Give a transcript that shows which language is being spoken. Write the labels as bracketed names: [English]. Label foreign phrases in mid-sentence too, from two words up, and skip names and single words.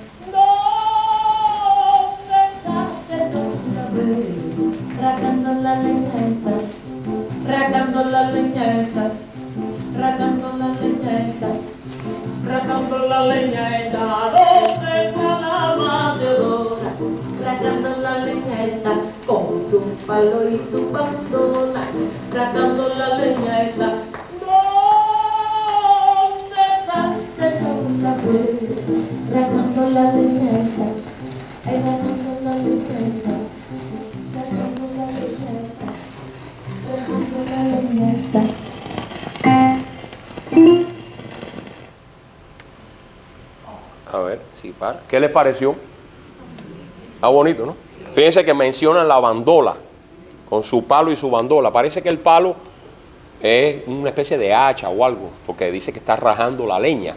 [Spanish] ¿Dónde está que no la veo? Rajando la leñeta, rajando la leñeta, rajando la leñeta, rajando la leñeta. ¿Dónde está la mateadora? Rajando la leñeta con su palo y su bandola, rajando la leñeta. ¿Dónde está que no la veo? Rajando la leñeta, ay, rajando la leñeta, rajando la leñeta, rajando la leñeta. A ver, si para. ¿Qué les pareció? Está bonito, ¿no? Fíjense que mencionan la bandola, con su palo y su bandola. Parece que el palo es una especie de hacha o algo, porque dice que está rajando la leña.